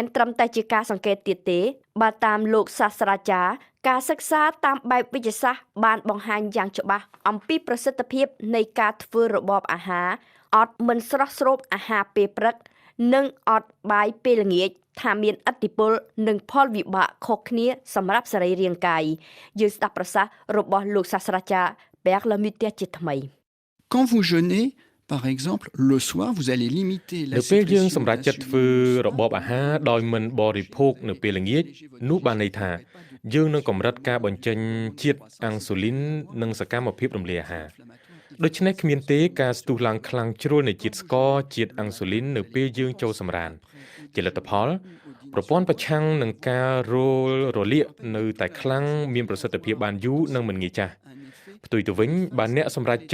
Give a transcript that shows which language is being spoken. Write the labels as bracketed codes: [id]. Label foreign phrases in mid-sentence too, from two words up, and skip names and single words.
[km] ត្រឹមតែជាការសង្កេតទៀតទេបើតាមលោកសាស្ត្រាចារ្យការសិក្សាតាមបែបវិទ្យាសាស្ត្របានបង្ហាញយ៉ាងច្បាស់អំពីប្រសិទ្ធភាពនៃការធ្វើរបបអាហារអត់មិនស្រស់ស្រូបអាហារពេលព្រឹកនិងអត់បាយពេលល្ងាចថាមានឥទ្ធិពលនិងផលវិបាកខុសគ្នាសម្រាប់សរីរាង្គកាយយើងស្ដាប់ប្រសាសន៍របស់លោកសាស្ត្រាចារ្យ Berg Lemaitre ជាថ្មី [fr] Quand vous jeûnez, par exemple, le soir, vous allez limiter la [km] នៅពេលយើង [fr] sécrétion [km] សម្រេចចិត្តធ្វើរបបអាហារដោយមិនបរិភោគនៅពេលល្ងាចនោះបានន័យថាយើងនឹងកម្រិតការបញ្ចេញជាតិអាំងស៊ូលីននិងសកម្មភាពរំលាយអាហារដូច្នេះគ្មានទេការស្ទុះឡើងខ្លាំងជ្រុលនៃជាតិស្ករជាតិ អាំងស៊ូលីននៅពេលយើងចូលសម្រានជាលទ្ធផលប្រព័ន្ធប្រឆាំងនឹងការរលាកនៅតែខ្លាំងមានប្រសិទ្ធភាពបានយូរនិងមិនងាយចាស់ផ្ទុយទៅវិញបើអ្នកសម្រេច